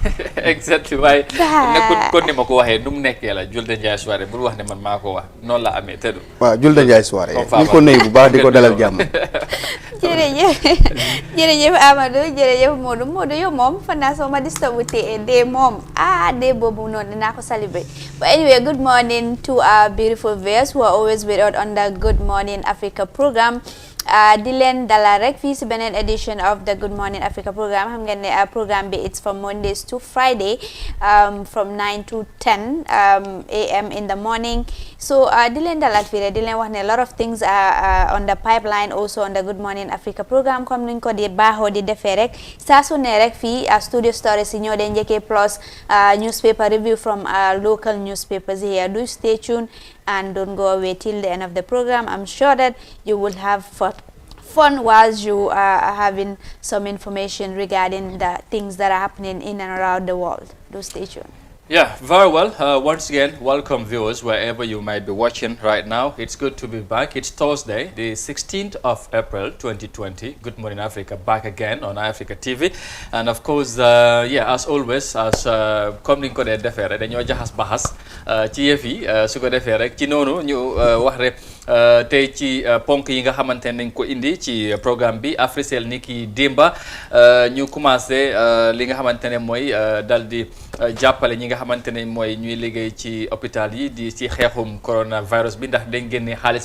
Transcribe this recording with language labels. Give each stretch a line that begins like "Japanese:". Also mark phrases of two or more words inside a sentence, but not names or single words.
Wolof: exactement waaye nekkul kon ni ma ko waxee nu mu nekkee la Julde Njie Soirée bul wax ne man maa ko wax noonu la amee tëdu waaw Julde Njie Soirée ñu ngi ko nuyu bu baax di ko dalal jàmm jërëjëf Amadou jërëjëf Modou yow moom fan naa soo ma disturb dee moom dee boobu noonu dinaa ko celebrate
English: but anyway good morning to our beautiful viewers who are always with us on the Good Morning Africa program
Wolof: di leen dalal rek fii si beneen
English: edition of the Good Morning Africa program
Wolof: xam ngeen ne programme bi
English: it's from Mondays to Friday from 9 to 10 a.m. in the morning so
Wolof: di leen dalal fii rek di leen wax ne
English: a lot of things are on the pipeline also on the Good Morning Africa program
Wolof: comme nuñ ko di baaxoo di defee rek saa su ne rek fii studio stories yi ñoo dee njëkkee
English: plus newspaper review from local newspapers here do stay tuned and don't go away till the end of the program. I'm sure that you will have fun whilst you are having some information regarding the things that are happening in and around the world. Do stay tuned. Yeah, very well. Once again, welcome viewers wherever you might be watching right now. It's good to be back. It's Thursday, the 16th of April, 2020. Good Morning Africa, back again on Africa TV. And of course, as always, as
Wolof: comme ni ñu ko dee defee rek dañoo jaxas baxas ci yëf yi su ko defee rek ci noonu ñu wax rek tey ci ponk yi nga xamante ne nañ ko indi ci programme bi Africell ni ki démba ñu commencé li nga xamante ne mooy dal di jàppale ñi nga xamante ne mooy ñuy liggéey ci hôpital yi di ci xeexum coronavirus bi ndax dañ génne xaalis